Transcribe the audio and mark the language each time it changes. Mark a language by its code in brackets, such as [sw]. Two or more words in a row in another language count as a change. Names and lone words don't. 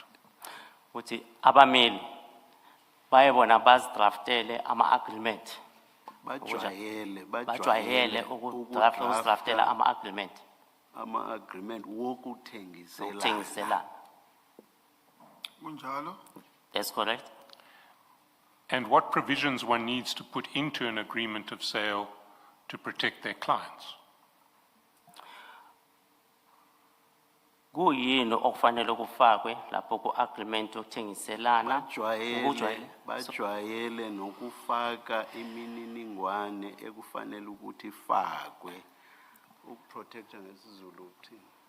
[zu] Ukuthi abameli bayebona bazidraftele ama-agreement. Bajwayele ukudraftela ama-agreement. Ama-agreement wokuthengiselana. Ukuthengiselana. Kunjalo. [en] That's correct. And what provisions one needs to put into an agreement of sale to protect their clients? [zu] Kuyini okufanele kufakwe lapho ku-agreement yokuthengiselana? Bajwayele nokufaka imininingwane ekufanele ukuthi ifakwe ukuprotecta ngesizulu uthini?